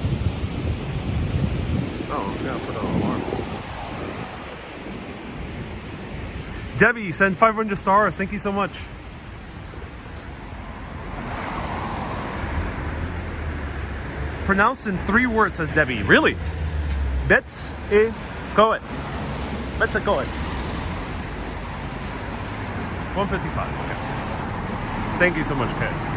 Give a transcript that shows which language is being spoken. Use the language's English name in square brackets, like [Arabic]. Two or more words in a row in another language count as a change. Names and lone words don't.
[English] Oh, I gotta put an alarm. Debbie, send 500 stars. Thank you so much. Pronounced in 3 words, says Debbie. Really? Betws-y-coed. Betws-y-coed. 155, okay. Thank you so much, Kit.